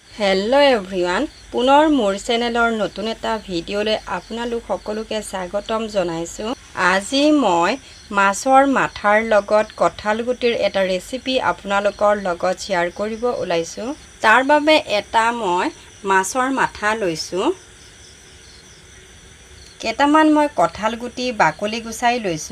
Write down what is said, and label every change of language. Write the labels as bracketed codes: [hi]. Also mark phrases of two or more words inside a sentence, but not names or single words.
[en] hello everyone [as] পুনৰ মোৰ চেনেলৰ নতুন এটা ভিডিঅ'লৈ আপোনালোক সকলোকে স্বাগতম জনাইছোঁ। আজি মই মাছৰ মাথাৰ লগত কঁঠাল গুটিৰ এটা ৰেচিপি আপোনালোকৰ লগত শেয়াৰ কৰিব ওলাইছো। তাৰ বাবে এটা মই মাছৰ মাথা লৈছো। কেটামান মই কঁঠাল গুটি বাকলি গুছাই লৈছো।